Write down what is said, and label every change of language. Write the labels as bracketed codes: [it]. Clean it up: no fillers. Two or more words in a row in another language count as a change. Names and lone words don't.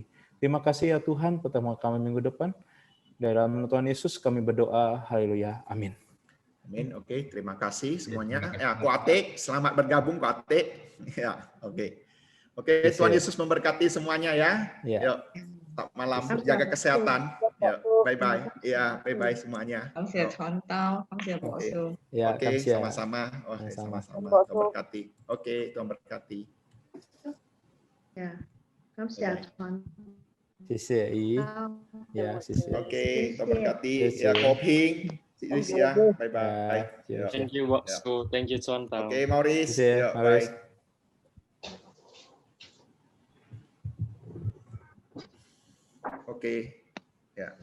[id] Terima kasih ya Tuhan, pertemuan kami minggu depan. Dalam nama Tuhan Yesus kami berdoa, haleluya, amin. Amin, oke, terima kasih semuanya. Ya, Koate, selamat bergabung Koate. Ya, oke. Oke, Tuhan Yesus memberkati semuanya ya. Yuk, selamat malam, jaga kesehatan. Yuk. [en] bye bye. [id] Ya, [en] bye bye [id] semuanya. [zh] 感謝傳道，感謝保守。 [id] Ya, Oke, kamsia. sama-sama. Oke, Sama-sama. sama-sama. Tuhan berkati. Oke, Tuhan berkati. Ya, [zh] 感謝傳 [id] Sisi i. [zh] 道。 [id] Ya, sisi. Oke, Tuhan berkati. Sisi. Ya, Koping. Luis ya. [en] Bye bye. [id] Ya, Ya. [en] Thank you, Waksu. Thank you, Chuan Tao. [id] Oke, Maurice. Sisi, Ya, Maurice. bye. Oke. Ya.